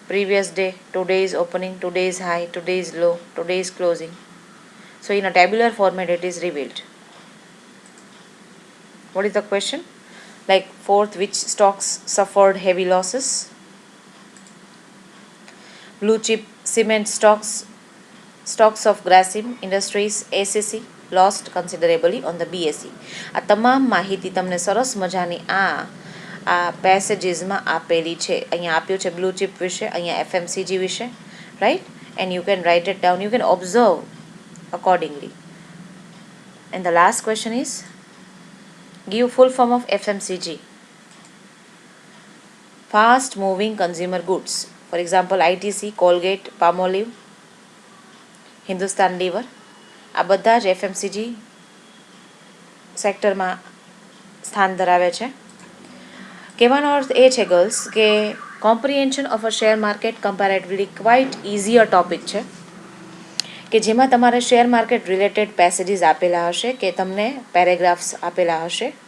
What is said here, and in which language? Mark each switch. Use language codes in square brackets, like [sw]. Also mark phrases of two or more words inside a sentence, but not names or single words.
[en] previous day, today's opening, today's high, today's low, today's closing. So in a tabular format it is revealed. What is the question? Like fourth, which stocks suffered heavy losses? Blue chip cement stocks of Grasim Industries ACC lost considerably on the BSE. [gu] આ તમામ માહિતી તમને સરસ મજાની આ પેસેજીસમાં આપેલી છે. અહીંયા આપ્યું છે [en] blue chip [gu] વિશે, અહીંયા FMCG વિશે, રાઈટ? [en] And you can write it down, you can observe accordingly. And the last question is give full form of FMCG. Fast moving consumer goods. For example, ITC, Colgate, Palmolive, Hindustan Lever. [gu] આ બધા જ FMCG સેક્ટરમાં સ્થાન ધરાવે છે. કહેવાનો અર્થ એ છે ગર્લ્સ કે [en] comprehension of a share market comparatively quite easier topic [gu] છે કે જેમાં તમારે [en] share market related passages [gu] આપેલા હશે કે તમને પેરેગ્રાફ્સ આપેલા હશે.